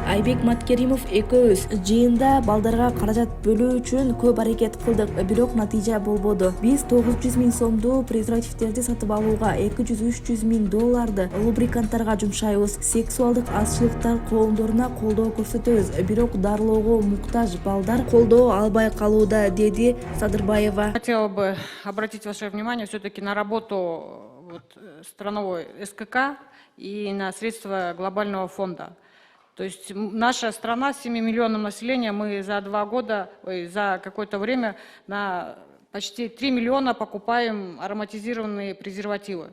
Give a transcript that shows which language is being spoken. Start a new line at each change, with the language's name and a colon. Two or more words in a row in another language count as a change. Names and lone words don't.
Kyrgyz: Айбек Маткеримов экөөбүз жыйында балдарга каражат бөлүү үчүн көп аракет кылдык, бирок натыйжа болбоду. Биз 900 000 сомду презервативтерди сатып алууга, 200-300 000 долларды лубриканттарга жумшайбыз. Сексуалдык азчылыктар коомдоруна колдоо көрсөтөбүз, бирок дарылоого муктаж балдар колдоо албай калууда, деди Садырбаева.
Russian: Хотела бы обратить ваше внимание все-таки на работу страновой СКК и на средства глобального фонда. То есть наша страна с 7 миллионным населением, мы за 2 года, за какое-то время на почти 3 миллиона покупаем ароматизированные презервативы.